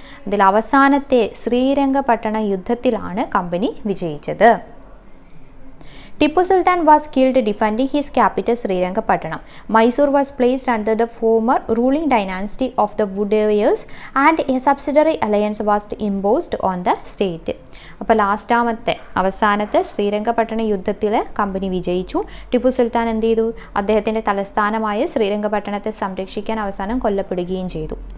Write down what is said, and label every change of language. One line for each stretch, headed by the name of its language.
Malayalam: ഇതിൽ അവസാനത്തെ ശ്രീരംഗപട്ടണ യുദ്ധത്തിലാണ് കമ്പനി വിജയിച്ചത്.
English: Tippu Sultan was killed defending his capital Srirangapattanam. Mysore was placed under the former ruling dynasty of the Vodayars and a subsidiary alliance was imposed on the state.
Malayalam: അപ്പോൾ അവസാനത്തെ ശ്രീരംഗപട്ടണ യുദ്ധത്തിൽ company വിജയിച്ചു. ടിപ്പു സുൽത്താൻ എന്ത് ചെയ്തു? അദ്ദേഹത്തിൻ്റെ തലസ്ഥാനമായ ശ്രീരംഗപട്ടണത്തെ സംരക്ഷിക്കാൻ അവസാനം കൊല്ലപ്പെടുകയും ചെയ്തു.